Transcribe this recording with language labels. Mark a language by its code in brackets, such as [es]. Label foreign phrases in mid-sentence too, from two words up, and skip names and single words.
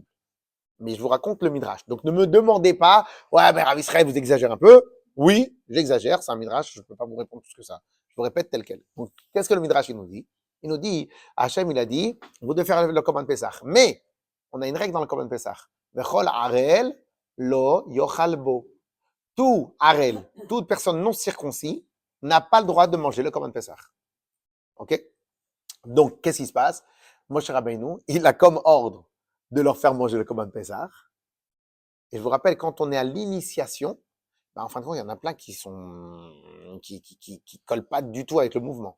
[fr] Mais je vous raconte le midrash. Donc ne me demandez pas, ouais, mais Rav Israël, vous exagérez un peu. Oui, j'exagère, c'est un midrash, je ne peux pas vous répondre plus que ça. Je vous répète tel quel. Donc, qu'est-ce que le midrash il nous dit? Il nous dit, Hachem, il a dit, vous devez faire le [he] קרבן פסח. [fr] Mais, on a une règle dans le [he] קרבן פסח. וכל ערל לא יאכל בו. [fr] Tout arel, toute personne non circoncis, n'a pas le droit de manger le [he] קרבן פסח. [fr] Ok? Donc, qu'est-ce qui se passe? Moshe Rabbeinu, il a comme ordre de leur faire manger le [he] קרבן פסח. [fr] Et je vous rappelle, quand on est à l'initiation, ben, en fin de compte, il y en a plein qui collent pas du tout avec le mouvement.